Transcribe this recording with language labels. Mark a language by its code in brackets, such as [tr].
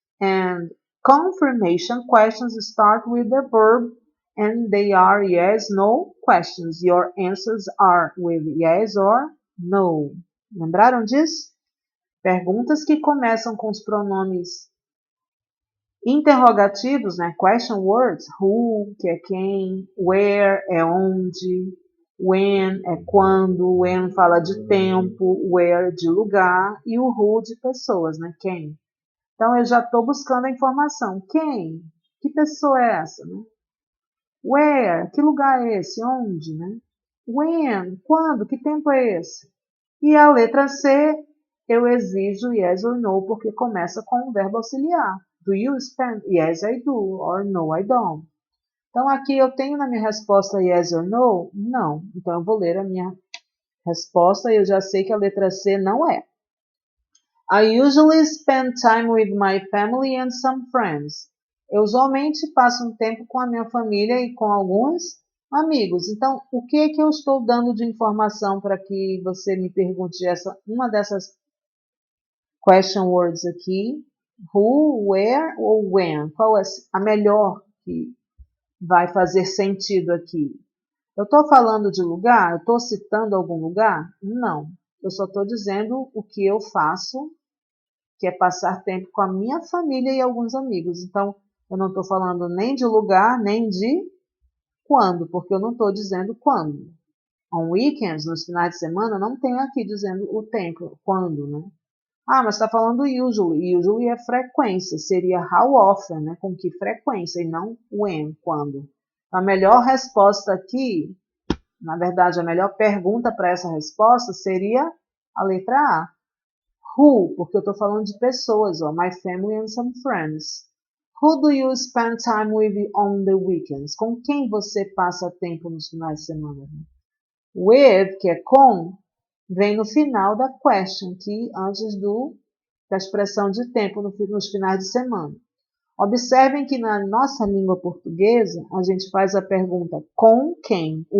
[en] And confirmation questions start with the verb and they are yes/no questions. Your answers are with yes or no. [pt] Lembraram disso? Perguntas que começam com os pronomes interrogativos, né? Question words, who, que é quem, where é onde, when é quando, when fala de tempo, where de lugar e o who de pessoas, né? Quem. Então eu já estou buscando a informação. Quem? Que pessoa é essa, né? Where? Que lugar é esse? Onde, né? When? Quando? Que tempo é esse? E a letra C eu exijo yes or no porque começa com o verbo auxiliar. [en] Do you spend? Yes, I do. Or no, I don't. [pt] Então, aqui eu tenho na minha resposta yes or no? Não. Então, eu vou ler a minha resposta e eu já sei que a letra C não é. [en] I usually spend time with my family and some friends. [pt] Eu usualmente passo um tempo com a minha família e com alguns amigos. Então, o que é que eu estou dando de informação para que você me pergunte uma dessas question words aqui? Who, where ou when? Qual é a melhor que vai fazer sentido aqui? Eu estou falando de lugar? Eu estou citando algum lugar? Não. Eu só estou dizendo o que eu faço, que é passar tempo com a minha família e alguns amigos. Então, eu não estou falando nem de lugar, nem de quando, porque eu não estou dizendo quando. [en] On weekends, [pt] nos finais de semana, não tem aqui dizendo o tempo, quando, né? Ah, mas está falando usually. Usually é frequência, seria [en] how often, [pt] né? Com que frequência, e não when, quando. A melhor resposta aqui, na verdade, a melhor pergunta para essa resposta seria a letra A. Who, porque eu estou falando de pessoas, ó, [en] my family and some friends. Who do you spend time with on the weekends? [pt] Com quem você passa tempo nos finais de semana? With, que é com, vem no final da question, que antes da expressão de tempo nos finais de semana. Observem que na nossa língua portuguesa, a gente faz a pergunta com quem.